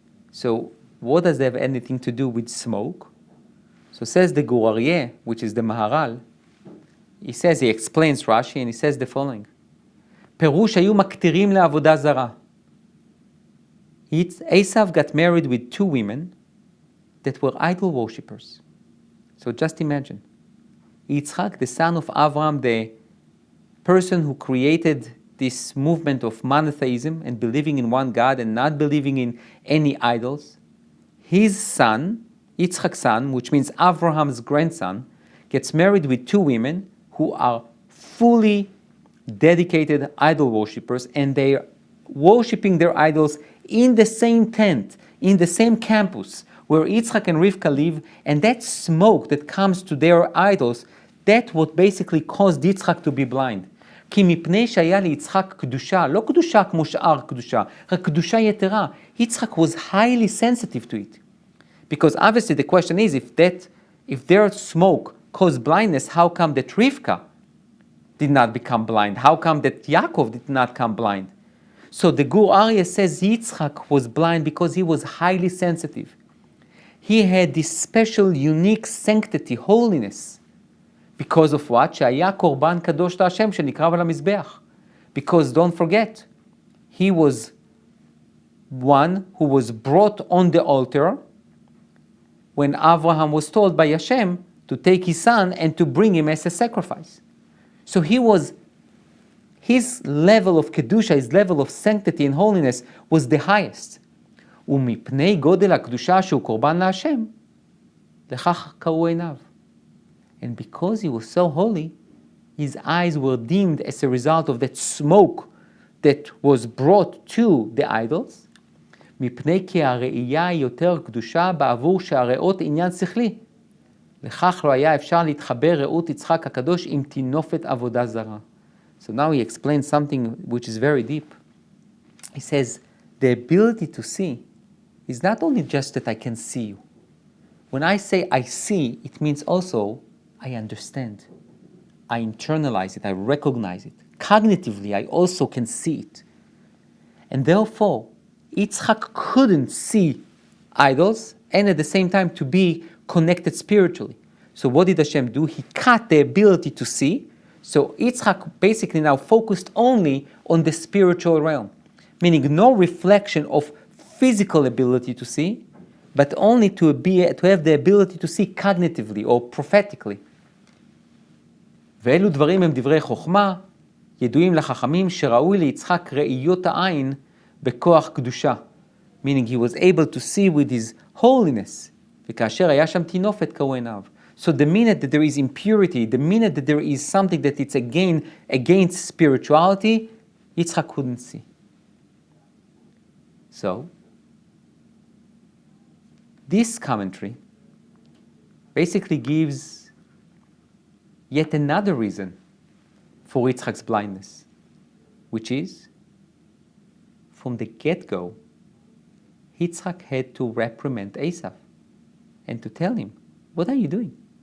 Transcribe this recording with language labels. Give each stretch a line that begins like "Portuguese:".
English: So what does that have anything to do with smoke? So says the Gur Aryeh, which is the Maharal, he explains Rashi, and he says the following.
Hebrew: פירוש היו מקטירים לעבודה זרה.
English: Esau got married with two women that were idol worshippers. So just imagine. Yitzchak, the son of Abraham, the person who created this movement of monotheism and believing in one God and not believing in any idols, his son, Yitzchak's son, which means Abraham's grandson, gets married with two women who are fully dedicated idol worshippers, and they are worshipping their idols in the same tent, in the same campus where Yitzchak and Rivka live, and that smoke that comes to their idols, that's what basically caused Yitzchak to be blind.
Hebrew: כי מפני שהיה ליצחק קדושה, לא קדושה כמו שאר קדושה, רק קדושה יתרה.
English: Yitzchak was highly sensitive to it. Because obviously the question is, if their smoke caused blindness, how come that Rivka did not become blind? How come that Yaakov did not become blind? So the Gur Aryeh says Yitzchak was blind because he was highly sensitive. He had this special, unique sanctity, holiness. Because of what?
Hebrew: שהיה קורבן קדוש להשם שנקרב על המזבח.
English: Because don't forget, he was one who was brought on the altar when Abraham was told by Hashem to take his son and to bring him as a sacrifice. So his level of kedusha, his level of sanctity and holiness was the highest.
Hebrew: ומפני גודל הקדושה שהוא קורבן להשם, לכך קראו עיניו.
English: And because he was so holy, his eyes were dimmed as a result of that smoke that was brought to the idols.
Hebrew: מפני כי הראייה היא יותר קדושה בעבור שהראות עניין שכלי. לכך לא היה אפשר להתחבר ראות יצחק הקדוש עם תינופת עבודה זרה.
English: So now he explains something which is very deep. He says, the ability to see is not only just that I can see you. When I say I see, it means also I understand. I internalize it, I recognize it. Cognitively, I also can see it. And therefore, Yitzchak couldn't see idols and at the same time to be connected spiritually. So what did Hashem do? He cut the ability to see. So Yitzchak basically now focused only on the spiritual realm, meaning no reflection of physical ability to see, but only to have the ability to see cognitively or prophetically.
Hebrew: ואלו דברים הם דברי חוכמה, ידועים לחכמים שראוי ליצחק ראיות העין בכוח קדושה.
English: Meaning he was able to see with his holiness.
Hebrew: וכאשר היה שם תינופת קראו עיניו.
English: So the minute that there is impurity, the minute that there is something that it's against spirituality, Yitzchak couldn't see. So, this commentary basically gives yet another reason for Yitzchak's blindness, which is, from the get-go, Yitzchak had to reprimand Esau and to tell him, what are you doing?